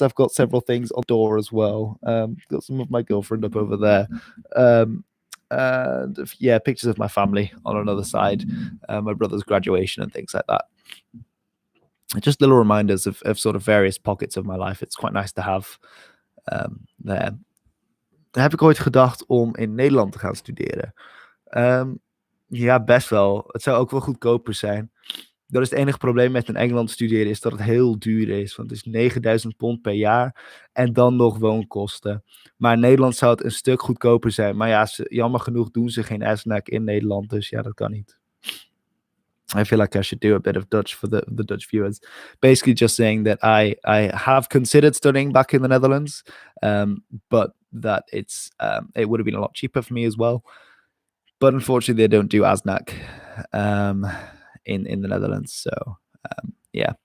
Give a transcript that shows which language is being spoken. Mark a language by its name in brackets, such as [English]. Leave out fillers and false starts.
[English] I've got several things on the door as well. Got some of my girlfriend up over there. And yeah, pictures of my family on another side, my brother's graduation and things like that. Just little reminders of sort of various pockets of my life. It's quite nice to have there. [Dutch] Heb ik ooit gedacht om in Nederland te gaan studeren? Ja, best wel. Het zou ook wel goedkoper zijn. Dat is het enige probleem met in Engeland studeren, is dat het heel duur is. Want het is 9000 pond per jaar en dan nog woonkosten. Maar in Nederland zou het een stuk goedkoper zijn. Maar ja, jammer genoeg doen ze geen SNAC in Nederland, dus ja, dat kan niet. [English] I feel like I should do a bit of Dutch for the Dutch viewers. Basically, just saying that I have considered studying back in the Netherlands, but that it would have been a lot cheaper for me as well. But unfortunately, they don't do ASNAC in the Netherlands, so yeah.